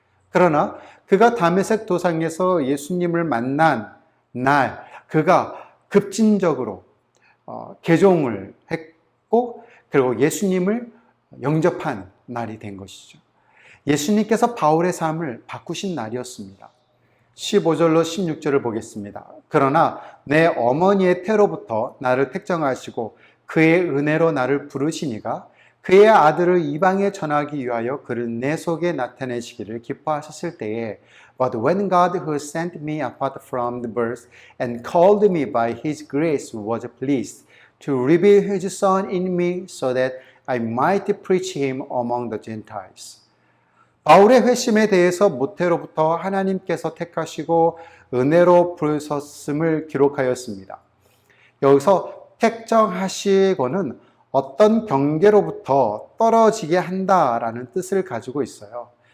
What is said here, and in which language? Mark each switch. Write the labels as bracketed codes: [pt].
[ko] 그러나 그가 다메섹 도상에서 예수님을 만난 날, 그가 급진적으로 개종을 했고, 그리고 예수님을 영접한 날이 된 것이죠. 예수님께서 바울의 삶을 바꾸신 날이었습니다. 15절로 16절을 보겠습니다. 그러나 내 어머니의 태로부터 나를 택정하시고 그의 은혜로 나를 부르시니가 그의 아들을 이방에 전하기 위하여 그를 내 속에 나타내시기를 기뻐하셨을 때에 [en] But when God who sent me apart from the birth and called me by his grace was pleased to reveal his son in me so that I might preach him among the Gentiles. [ko] 바울의 회심에 대해서 모태로부터 하나님께서 택하시고 은혜로 부르셨음을 기록하였습니다. 여기서 택정하시고는 어떤 경계로부터 떨어지게 한다라는 뜻을 가지고 있어요.